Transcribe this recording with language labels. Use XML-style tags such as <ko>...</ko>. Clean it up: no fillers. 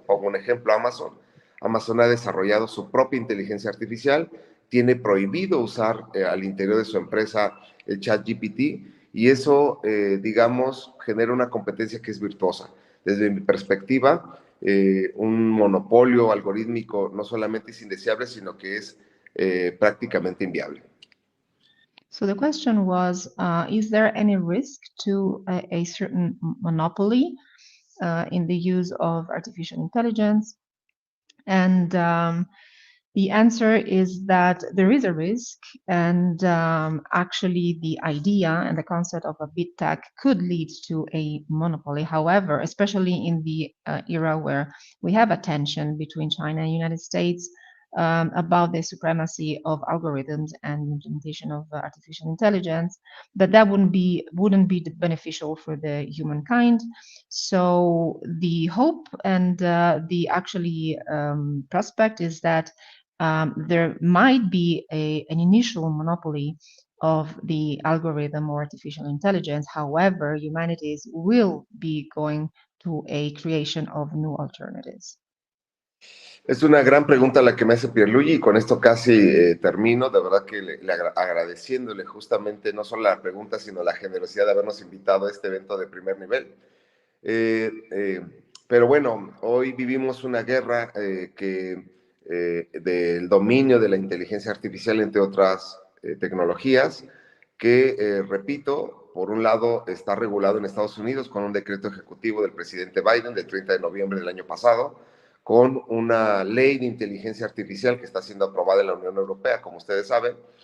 <es>Pongo un ejemplo, Amazon. Amazon ha desarrollado su propia inteligencia artificial, tiene prohibido usar al interior de su empresa el chat GPT, y eso, digamos, genera una competencia que es virtuosa. Desde mi perspectiva, un monopolio algorítmico no solamente es indeseable, sino que es prácticamente inviable.</es> <en>So the question was, is there any risk to a certain monopoly in the use of artificial intelligence? And the answer is that there is a risk, and actually the idea and the concept of a big tech could lead to a monopoly. However, especially in the era where we have a tension between China and the United States about the supremacy of algorithms and implementation of artificial intelligence, that wouldn't be beneficial for the humankind. So the hope and the actually prospect is that there might be an initial monopoly of the algorithm or artificial intelligence. However, humanities will be going to a creation of new alternatives.</en> <es>Es una gran pregunta la que me hace Pierluigi, y con esto casi termino. De verdad que agradeciéndole justamente no solo la pregunta, sino la generosidad de habernos invitado a este evento de primer nivel. Pero bueno, hoy vivimos una guerra del dominio de la inteligencia artificial, entre otras tecnologías, que, repito, por un lado está regulado en Estados Unidos con un decreto ejecutivo del presidente Biden del 30 de noviembre del año pasado, con una ley de inteligencia artificial que está siendo aprobada en la Unión Europea, como ustedes saben,</es>